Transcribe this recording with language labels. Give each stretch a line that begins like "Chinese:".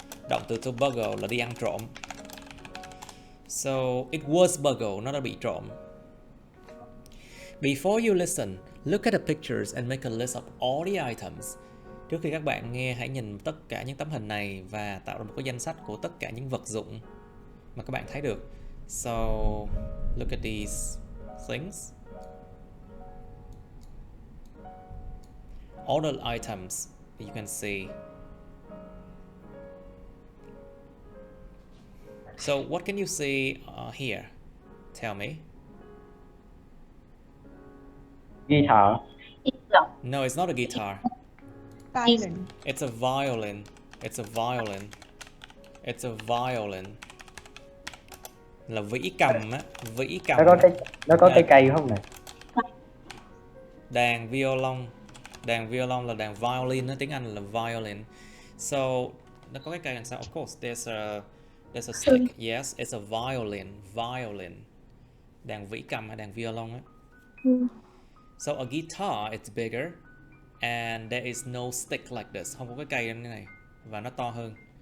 Vietnamese: Động từ to burgle là đi ăn trộm.
English: So it was burgle,
Vietnamese: nó đã bị trộm.
English: Before you listen, look at the pictures and make a list of all the items.
Vietnamese: Trước khi các bạn nghe, hãy nhìn tất cả những tấm hình này và tạo ra một cái danh sách của tất cả những vật dụng mà các bạn thấy được.
English: So, look at these things. All the items you can see. So, what can you see here? Tell me. Guitar. No, it's not a guitar. Violin. It's a violin. It's a violin. It's a violin.
Vietnamese: Là vĩ cầm á, vĩ cầm. Nó có cái cây không này? Đàn violon. Đàn violon là đàn violin á, tiếng Anh là violin. So, nó có cái cây đằng sau.
English: Of course, there's a stick. Yes, it's a violin. Violin.
Vietnamese: Đàn vĩ cầm hay đàn violon á.
English: So a guitar it's bigger and there is no stick like this.
Vietnamese: Không có cái cây như này và nó to hơn.